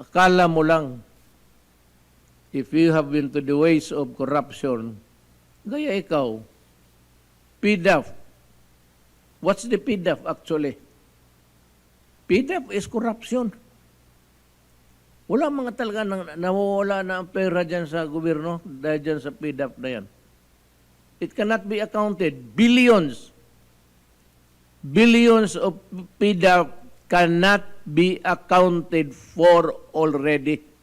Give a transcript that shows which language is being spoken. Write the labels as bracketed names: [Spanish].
[Filipino] Akala mo lang, [English] if you have been to the ways of corruption, [Filipino] gaya ikaw, [English] PDAF. What's the PDAF actually? PDAF is corruption. [Filipino] Wala mga talaga nawawala na ang pera dyan sa gobyerno dahil dyan sa PDAF na yan. [English] It cannot be accounted. Billions. Billions of PDAF cannot be accounted for already.